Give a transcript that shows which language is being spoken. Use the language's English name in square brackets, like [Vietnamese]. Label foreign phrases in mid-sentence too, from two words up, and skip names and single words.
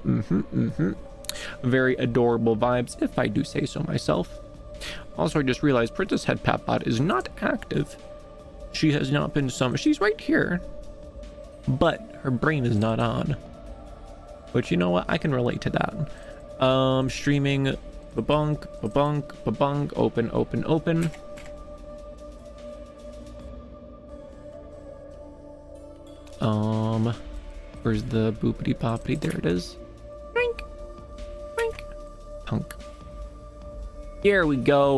[English] Very adorable vibes, if I do say so myself. Also, I just realized Princess Headpat Bot is not active. She has not been summoned. She's right here, but her brain is not on. But you know what? I can relate to that. Streaming, ba-bunk, ba-bunk, ba-bunk, open, open, open. Where's the boopity poppity? There it is. Drink, drink, punk. Here we go.